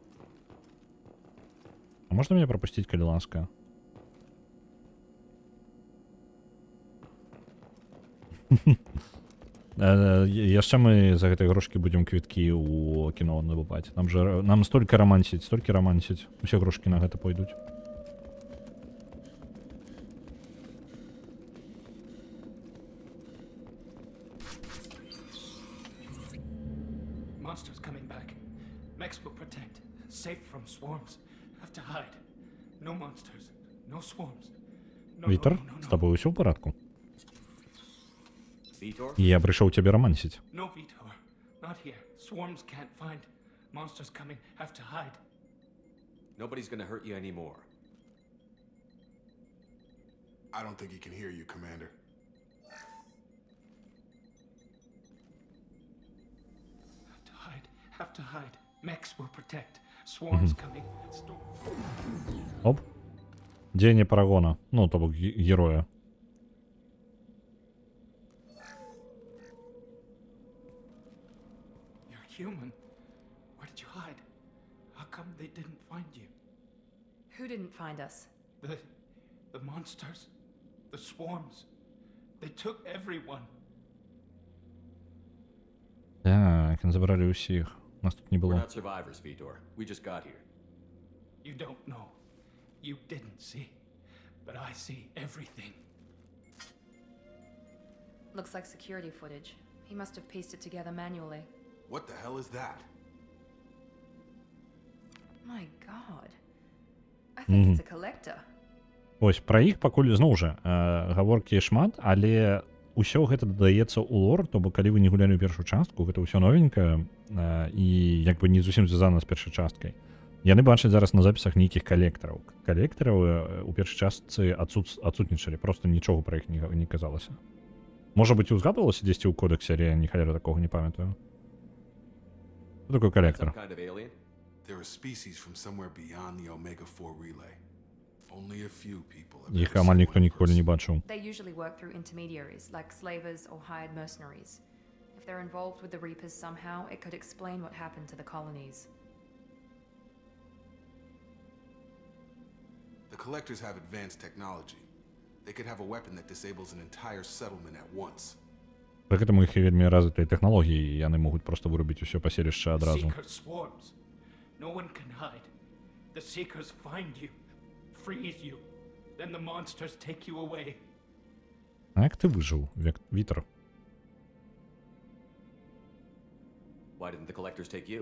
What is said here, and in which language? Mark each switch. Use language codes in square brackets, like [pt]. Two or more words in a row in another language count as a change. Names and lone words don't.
[be] А можна мяне прапусціць, калі ласка? Яшчэ мы за гэтай грошкі будзем квіткі ў кіно набываць. Нам столькі рамансіць, усе грошкі на гэта пойдуць. [en] Monsters coming back. Mex will protect. Safe from swarms. Have to hide. No monsters. No swarms. [be] Вітер, з тобою ўсё ў парадку? Vitor? Я прыйшоў цябе рамансіць. [en] No, Vitor. Not here. Swarms can't find. Monsters coming. Have to hide. Nobody's gonna hurt you anymore. I don't think he can hear you, Commander. Have to hide. Mex will protect. Swarms coming. [be] Оп. Дзеянне парагона. Ну, то бок героя. [en] You're human. Where did you hide? How come they didn't find you? Who didn't find us? The monsters. The swarms. They took everyone. [be] Так, забрали усіх. Нас тут не [en] We're [be] було. [en] not survivors, Vitor. We just got here. You don't know. You didn't see. But I see everything. Looks like security footage. He must have pieced it together manually. What the hell is that? My god. I think it's a collector. [be] Ось, пра іх пакуль зноў жа гаворкі шмат, але ўсё гэта дадаецца ў лор, то бок калі вы не гулялі ў першую частку, гэта ўсё новенькае і як бы не зусім звязана з першай часткай. Яны бачаць зараз на запісах нейкіх калектараў. Калектараў у першай частцы адсутнічалі, просто нічога пра іх не казалася. Можа быць, узгадвалася дзесьці ў кодексе, але я ні халера такога не памятаю. Што такое калектар? [en] They're a species from somewhere beyond the Omega-4 relay. Only a few people have [be] Іх амаль ніхто ніколі не бачыў. [en] They usually work through intermediaries, like slavers or hired mercenaries. If they're involved with the Reapers somehow, it could explain what happened to the colonies. The Collectors have advanced technology. They could have a weapon that disables an entire settlement at once. [be] Пры гэтым у іх вельмі развітыя тэхналогіі, яны могуць проста вырубіць усё паселішча адразу. [en] Seekers swarms. No one can hide. The Seekers find you, freeze you, then the monsters take you away. [be] А як ты выжыў, Вітер? [en] Why didn't the Collectors take you?